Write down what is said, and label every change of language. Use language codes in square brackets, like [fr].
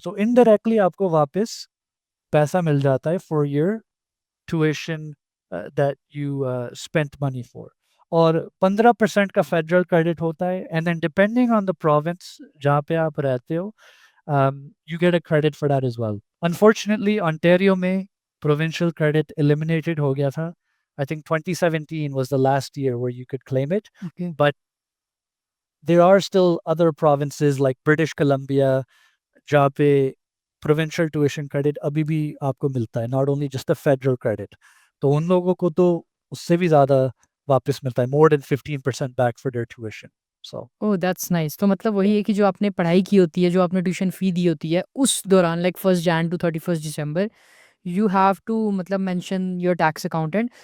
[hi] So indirectly आपको वापस पैसा मिल जाता है [en] For your tuition that you spent money for. [hi] और 15% का फेडरल क्रेडिट होता है [en] And then depending on the province जहाँ पे आप रहते हो, you get a credit for that as well. Unfortunately, Ontario में provincial credit eliminated हो गया था. I think 2017 was the last year where you could claim it. Okay. But there are still other provinces like British Columbia [hi] जहाँ पे provincial tuition credit अभी भी आपको मिलता है, [en] not only just the federal credit. [hi] तो उन लोगों को तो उससे भी ज़्यादा वापस मिलता है, [en] more than 15% back for their tuition. So oh! That's nice. [hi] तो मतलब वही है कि जो आपने पढ़ाई की होती है, जो आपने ट्यूशन फ़ी दी होती है, उस दौरान like 1st Jain to 31st December [en] you have to [hi] मतलब मेंशन योर टैक्स अकाउंटेंट।